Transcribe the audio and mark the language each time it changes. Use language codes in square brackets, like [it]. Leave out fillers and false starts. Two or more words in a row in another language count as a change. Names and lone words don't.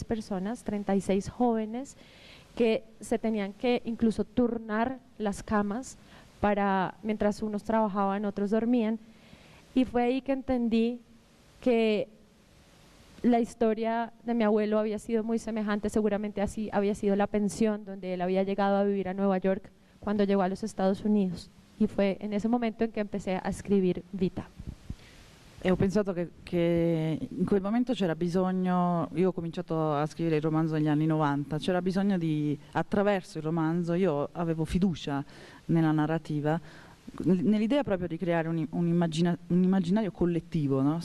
[es] personas, 36 jóvenes que se tenían que incluso turnar las camas mientras unos trabajaban, otros dormían, y fue ahí que entendí que la historia de mi abuelo había sido muy semejante, seguramente así había sido la pensión donde él había llegado a vivir a Nueva York cuando llegó a los Estados Unidos, y fue en ese momento en que empecé a escribir Vita. [it] E ho pensato che in quel momento c'era bisogno, io ho cominciato a scrivere il romanzo negli anni 90, c'era bisogno attraverso il romanzo, io avevo fiducia nella narrativa, nell'idea proprio di creare un immaginario collettivo, no?